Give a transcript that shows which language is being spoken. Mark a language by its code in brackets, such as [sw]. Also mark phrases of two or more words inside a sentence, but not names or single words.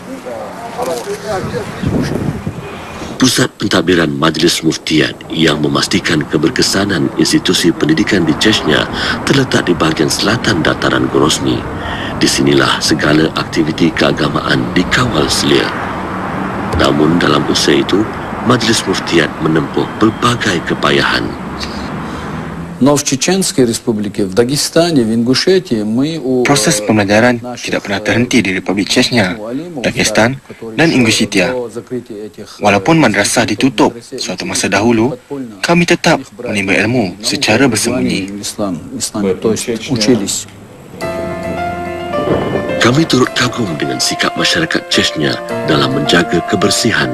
[ms] Pusat pentadbiran Majlis Muftiat yang memastikan keberkesanan institusi pendidikan di Chechnya terletak di bahagian selatan dataran Grozny. Di sinilah segala aktiviti keagamaan dikawal selia. Namun dalam usaha itu, Majlis Muftiat menempuh pelbagai kepayahan. [ru] Но в Чеченской Республике, в Дагестане, в Ингушетии мы [ms] Proses pembelajaran tidak pernah terhenti di Republik Chechnya, Dagestan dan Ingushetia. Walaupun madrasah ditutup suatu masa dahulu, kami tetap menimba ilmu secara bersembunyi. Kami turut kagum dengan sikap masyarakat Chechnya dalam menjaga kebersihan.